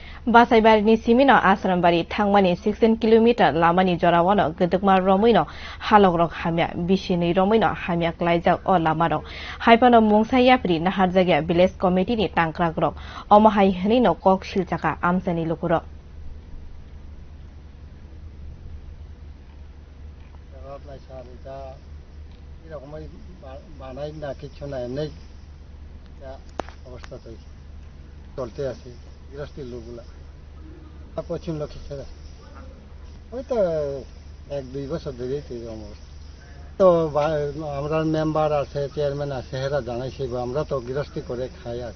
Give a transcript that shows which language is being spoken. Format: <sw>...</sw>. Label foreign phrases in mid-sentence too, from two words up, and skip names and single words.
<brx>बासाइबारिनि सिमिनो आश्रमबारि थांमानि 16 किलोमीटर लामानि जरावानो गदकमा रमैनो हालogrok हामिया बिसिनै रमैनो हामिया क्लाइजाक अ लामानो हाइपानो मुंसायाफ्रि नाहार जागिया</brx> <en>village committeeni</en> <brx>टांक्राग्रक अमहाय हनैनो कक सिलचाका आमसानि लुकुरो</brx> <bn>চলতে আছে গৃহস্থী লোকগুলা পশ্চিম লক্ষ্মীছড়া ওই তো 1-2 বছর ধরেই তো এরকম অবস্থা তো আমরা মেম্বার আছে চেয়ারম্যান আছে হেরা জানাইছি আমরা তো গৃহস্থী করে খাই আর</bn>